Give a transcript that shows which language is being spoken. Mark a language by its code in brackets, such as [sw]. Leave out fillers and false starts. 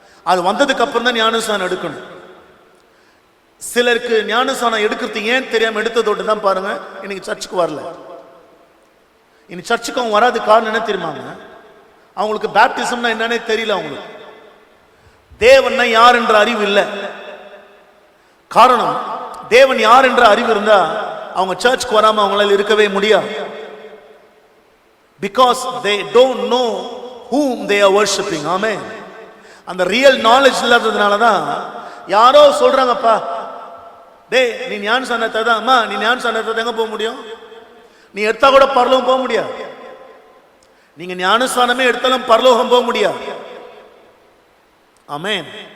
[ta] அது வந்ததுக்கு அப்புறம் தான் ஞானஸ்நானம் எடுக்கணும். சிலருக்கு ஞானஸ்நானம் எடுக்கிறது ஏன் தெரியாம எடுத்ததோடு தான் பாருங்க இன்னைக்கு சர்ச்சுக்கு வரல. இனி சர்ச்சுக்கு அவங்க வராது. காரணம் என்ன தெரியுமாங்க? அவங்களுக்கு பேப்டிசம்னா என்னன்னே தெரியல. அவங்களுக்கு தேவன் யார் என்ற அறிவு இல்லை. காரணம், தேவன் யார் என்ற அறிவு இருந்தா அவங்க சர்ச்சுக்கு வராம அவங்களால இருக்கவே முடியாது. [en] Because they don't know whom they are worshipping. Amen. [ta] அந்த ரியல் நாலேஜ் இல்லாததுனால தான் யாரோ சொல்றாங்கப்பா, டேய் நீ ஞானஸ்நானத்தை தான், அம்மா நீ ஞானஸ்நானத்தை எங்க போக முடியும்? நீ எடுத்தா கூட பரலோகம் போக முடியாது. நீங்க ஞானஸ்நானமே எடுத்தாலும் பரலோகம் போக முடியாது. ஆமென்.